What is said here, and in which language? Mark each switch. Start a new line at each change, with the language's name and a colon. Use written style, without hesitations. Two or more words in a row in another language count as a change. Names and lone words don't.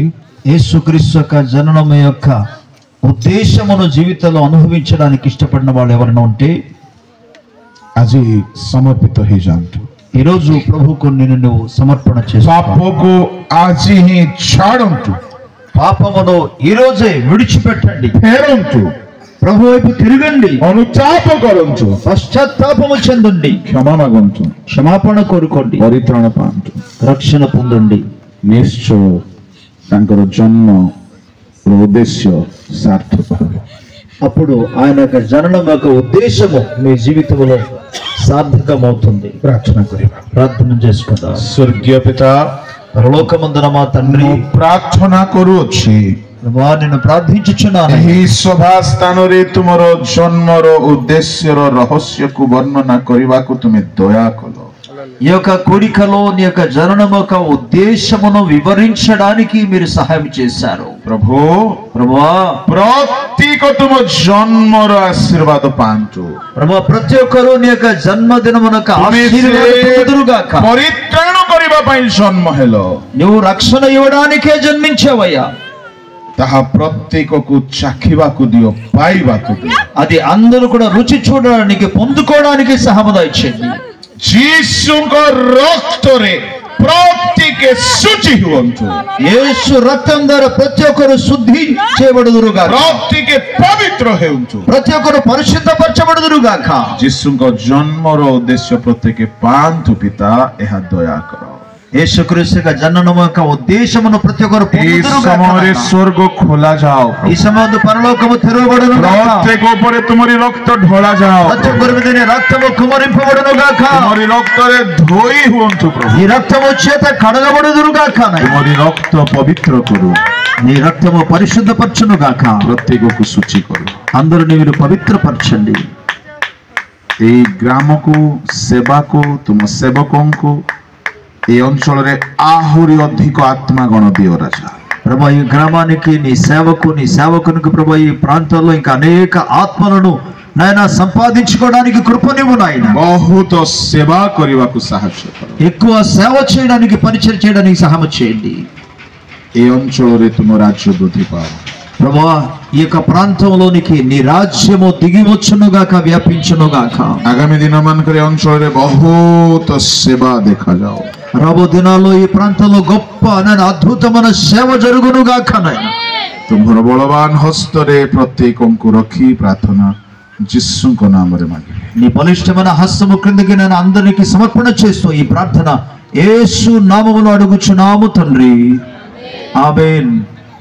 Telugu: యేసుక్రీస్తు యొక్క జననం యొక్క ఉద్దేశమును జీవితంలో అనుభవించడానికి ఇష్టపడిన వాళ్ళు ఎవరైనా ఉంటే
Odia: ଆଜ ସମର୍ପିତ ହୋ ଜାନ୍ତୁ
Telugu: ఈ రోజు ప్రభువుకు నిన్ను సమర్పణ చేసుకో
Odia: ପାପ କୁ ଆଜି ହିଁ ଛାଡ଼ନ୍ତୁ
Telugu: పాపమును ఈ రోజే విడిచిపెట్టండి
Odia: ଫେରନ୍ତୁ
Telugu: ప్రభు వైపు తిరగండి
Odia: ଅନୁତାପ କରନ୍ତୁ
Telugu: పశ్చాత్తాపము చెందండి
Odia: କ୍ଷମା ମାଗନ୍ତୁ
Telugu: క్షమాపణ కోరుకోండి
Odia: ପରିତ୍ରାଣ ପାଆନ୍ତୁ
Telugu: రక్షణ పొందండి
Odia: ନିଶ୍ଚୟ ତାଙ୍କର ଜନ୍ମ ଉଦ୍ଦେଶ୍ୟ ସାର୍ଥକ
Telugu: అప్పుడు ఆయన యొక్క జననం యొక్క ఉద్దేశము మీ జీవితంలో సార్థకమవుతుంది
Odia: ପ୍ରାର୍ଥନା କରିବା
Telugu: ప్రార్థన చేసుకుందాం
Odia: ସ୍ୱର୍ଗୀୟ ପିତା
Telugu: పరలోకమందున మా తండ్రి
Odia: ପ୍ରାର୍ଥନା କରୁଛି
Telugu: ప్రభువా నిన్ను ప్రార్థించుచున్నాను
Odia: ଏହି ସଭା ସ୍ଥାନରେ ତୁମର ଜନ୍ମର ଉଦ୍ଦେଶ୍ୟର ରହସ୍ୟକୁ ବର୍ଣ୍ଣନା କରିବାକୁ ତୁମେ ଦୟା କଲ
Telugu: ఈ యొక్క కోరికలో నీ యొక్క జననం యొక్క ఉద్దేశమును వివరించడానికి మీరు సహాయం చేశారు
Odia: ପ୍ରଭୁ
Telugu: ప్రభువా
Odia: ପ୍ରତ୍ୟେକ ତୁମ ଜନ୍ମର ଆଶୀର୍ବାଦ ପାଆନ୍ତୁ
Telugu: ప్రభువా ప్రతి ఒక్కరు నీ యొక్క జన్మదినమునకు ఆశీర్వాదం పొందుదురుగాక
Odia: ପରିତ୍ରାଣ କରିବା ପାଇଁ ଜନ୍ମ ହେଲ
Telugu: నువ్వు రక్షణ ఇవ్వడానికే జన్మించావయ్యా
Odia: ତାହା ପ୍ରତ୍ୟେକକୁ ଚାଖିବାକୁ ଦିଅ ପାଇବାକୁ ଦିଅ
Telugu: అది అందరూ కూడా రుచి చూడడానికి పొందుకోవడానికి సహాయపడండి
Odia: ଯୀଶୁଙ୍କ ରକ୍ତରେ ପ୍ରତ୍ୟେକ ଶୁଚି ହୁଅନ୍ତୁ
Telugu: యేసు రక్తం ద్వారా ప్రతి ఒక్కరు శుద్ధి చేయబడుదురుగాక
Odia: ପ୍ରତ୍ୟେକ ପବିତ୍ର ହେଉନ୍ତୁ
Telugu: ప్రతి ఒక్కరు పరిశుద్ధపరచబడుదురుగాక
Odia: ଯୀଶୁଙ୍କ ଜନ୍ମର ଉଦ୍ଦେଶ୍ୟ ପ୍ରତ୍ୟେକ ପାଆନ୍ତୁ ପିତା ଏହା ଦୟା କର
Telugu: యేసుక్రీస్తు యొక్క జననం యొక్క ఉద్దేశమును ప్రతి ఒక్కరు
Odia: ଏ ସମୟରେ ସ୍ୱର୍ଗ ଖୋଲା ଯାଅ
Telugu: ఈ సమయంలో పరలోకము తెరవబడును గాక
Odia: ପ୍ରତ୍ୟେକ ଉପରେ ତୁମରି ରକ୍ତ ଢଳା ଯାଅ
Telugu: ప్రతి ఒక్కరి మీద నీ రక్తము కుమ్మరింపబడును గాక
Odia: ତୁମରି ରକ୍ତରେ ଧୋଇ ହୁଅନ୍ତୁ ପ୍ରଭୁ
Telugu: నీ రక్తము చేత కడగబడుదురు గాక
Odia: ତୁମରି ରକ୍ତ ପବିତ୍ର କରୁ
Telugu: నీ రక్తము పరిశుద్ధపరచును గాక
Odia: ପ୍ରତ୍ୟେକକୁ ଶୁଚି କରୁ
Telugu: అందరూ మీరు పవిత్రపరచండి
Odia: ଏଇ ଗ୍ରାମକୁ ସେବାକୁ ତୁମ ସେବକଙ୍କୁ ଏ ଅଞ୍ଚଳରେ ଆହୁରି ଅଧିକ ଆତ୍ମା ଗଣ ଦିଅ ରାଜା
Telugu: ప్రభా ఈ గ్రామానికి నీ సేవకునికి ప్రభా ఈ ప్రాంతాల్లో ఇంకా అనేక ఆత్మలను నాయన సంపాదించుకోవడానికి కృపనివ్వు నాయన
Odia: ବହୁତ ସେବା କରିବାକୁ ସାହାଯ୍ୟ କର
Telugu: ఎక్కువ సేవ చేయడానికి పరిచయం చేయడానికి సహాయం చేయండి
Odia: ଏ ଅଞ୍ଚଳରେ ତୁମ ରାଜ୍ୟ ବୃଦ୍ଧି ପାଅ
Telugu: ప్రభా ఈ యొక్క ప్రాంతంలోనికి నీ రాజ్యము దిగి వచ్చునుగాక వ్యాపించునుగాక
Odia: ଆଗାମୀ ଦିନମାନଙ୍କରେ ଅଞ୍ଚଳରେ ବହୁତ ସେବା ଦେଖାଯାଉ
Telugu: రాబో దినాల్లో ఈ ప్రాంతంలో గొప్ప నేను అద్భుతమైన సేవ జరుగునుగాక నాయన
Odia: ତୁମର ବଳବାନ ହସ୍ତରେ ପ୍ରତ୍ୟେକଙ୍କୁ ରଖି ପ୍ରାର୍ଥନା ଯୀଶୁଙ୍କ ନାମରେ ମାଗିଲେ
Telugu: నీ బలిష్టమైన హస్తము క్రిందకి నేను అందరికి సమర్పణ చేస్తూ ఈ ప్రార్థన యేసు నామములో అడుగుచున్నాము తండ్రి ఆమేన్.